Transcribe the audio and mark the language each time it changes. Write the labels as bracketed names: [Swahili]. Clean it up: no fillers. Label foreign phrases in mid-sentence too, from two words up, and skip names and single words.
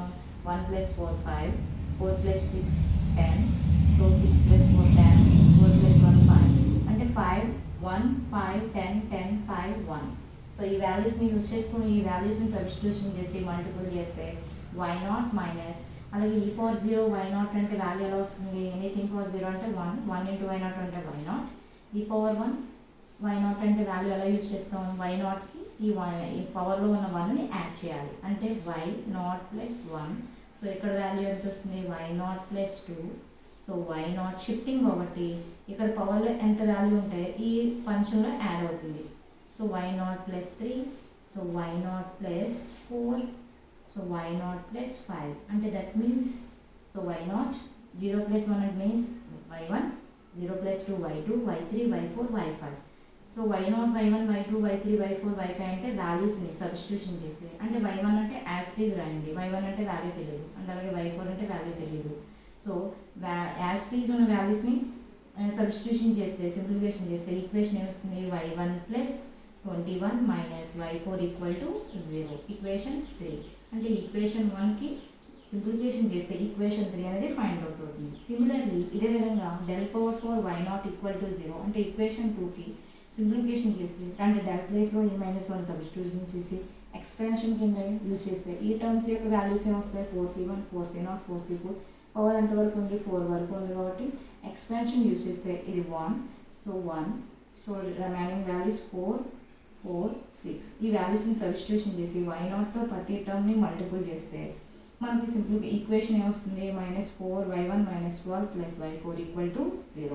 [Telugu] 1 + 4, 5, 4 + 6, 10, సో 6 + 4, 10, 4 + 1, 5 అంటే 5, 1, 5, 10, 10, 5, 1. సో ఈ వాల్యూస్ని యూజ్ చేసుకుని ఈ వాల్యూస్ని సబ్స్టిట్యూషన్ చేసి మల్టిపుల్ చేస్తే [English] y not minus, [Telugu] అలాగే [English] e power 0 y not [Telugu] అంటే వాల్యూ ఎలా వస్తుంది? [English] anything power 0 [Telugu] అంటే [English] 1 into y [Telugu] నాట్ అంటే y నాట్. e power 1 y నాట్ అంటే వాల్యూ ఎలా యూజ్ చేస్తాం? y నాట్కి ఈ పవర్లో ఉన్న 1ని యాడ్ చేయాలి అంటే [English] y not plus 1. [Telugu] సో ఇక్కడ వాల్యూ ఎంత వస్తుంది? [English] y not plus 2. [Telugu] సో y నాట్ షిఫ్టింగ్ కాబట్టి ఇక్కడ పవర్లో ఎంత వాల్యూ ఉంటే ఈ ఫంక్షన్లో యాడ్ అవుతుంది. [English] so y not plus 3, so y not plus 4, so y not plus 5 [Telugu] అంటే [English] that means so y not 0 + 1 [Telugu] అంటే మీన్స్ y1, 0 + 2 y2, y3, y4, y5. సో y నాట్ y1, y2, y3, y4, y5 అంటే వాల్యూస్ని సబ్స్టిట్యూషన్ చేస్తే అంటే y1 అంటే [English] as it is [Telugu] రాయండి, y1 అంటే వాల్యూ తెలియదు అండ్ అలాగే y4 అంటే వాల్యూ తెలియదు. సో [English] as it is [Telugu] ఉన్న వాల్యూస్ని సబ్స్టిట్యూషన్ చేస్తే సింప్లిఫికేషన్ చేస్తే ఈక్వేషన్ ఏమొస్తుంది? y1 + 21 - y4 = 0. ఈక్వేషన్ 3 అంటే ఈక్వేషన్ 1కి సింప్లిఫికేషన్ చేస్తే ఈక్వేషన్ 3 అనేది ఫైండ్ అవుట్ అవుతుంది. సిమిలర్లీ ఇదే విధంగా [English] del power 4 y0 equal to 0 [Telugu] అంటే ఈక్వేషన్ 2కి సింప్లిఫికేషన్ చేస్తే అంటే డెల్ ప్లేస్లో ఈ -1 సబ్స్టిట్యూషన్ చేసి ఎక్స్పాన్షన్ కింద యూజ్ చేస్తే ఈ టర్మ్స్ యొక్క వాల్యూస్ ఏమొస్తాయి 4c1 4c0 4c4 పవర్ ఎంతవరకు ఉంది 4 వరకు ఉంది కాబట్టి ఎక్స్పాన్షన్ యూజ్ చేస్తే ఇది 1 సో రిమైనింగ్ వాల్యూస్ 4 4 6 ఈ వాల్యూస్ని సబ్స్టిట్యూషన్ చేసి y0తో ప్రతి టర్మ్ని మల్టిపుల్ చేస్తే మనకి సింపుల్గా ఈక్వేషన్ ఏమొస్తుంది -4y1 -12 + y4 [English] equal to 0.